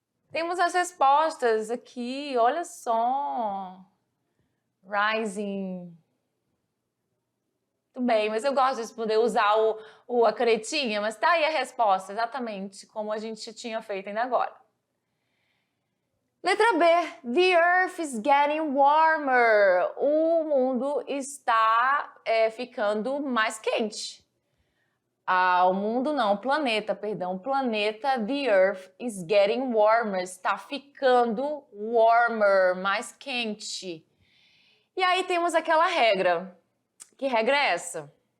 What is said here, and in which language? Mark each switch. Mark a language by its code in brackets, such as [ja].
[pt] Temos as respostas aqui, olha só. Rising. Muito bem, mas eu gosto de poder usar a canetinha, mas tá aí a resposta, exatamente como a gente tinha feito ainda agora. Letra B. [en] The earth is getting warmer. [pt] O mundo está ficando mais quente. O mundo não, o planeta, perdão. O planeta, [en] the earth is getting warmer. [pt] Está ficando warmer, mais quente. E aí temos aquela regra. Que regra é essa?